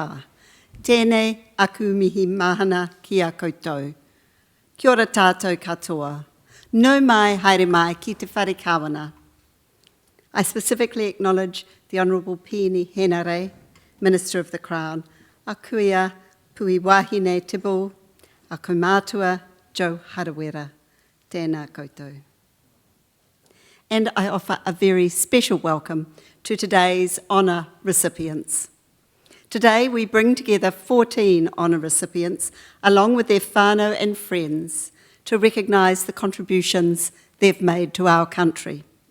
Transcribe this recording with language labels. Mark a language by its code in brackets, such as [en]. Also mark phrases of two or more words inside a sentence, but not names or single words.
[mi] Tēnei aku mihi mahana ki a koutou. Kia ora tātou katoa. Nau mai, haere mai, ki te whare kawana. [en] I specifically acknowledge the Honourable Pini Henare, Minister of the Crown, [mi] a kuia [en] Pui Wahine Tibu, [mi] a kaumātua [en] Joe Harawera. [mi] Tēnā koutou. [en] And I offer a very special welcome to today's honour recipients. Today we bring together 14 honour recipients along with their whānau and friends to recognise the contributions they've made to our country.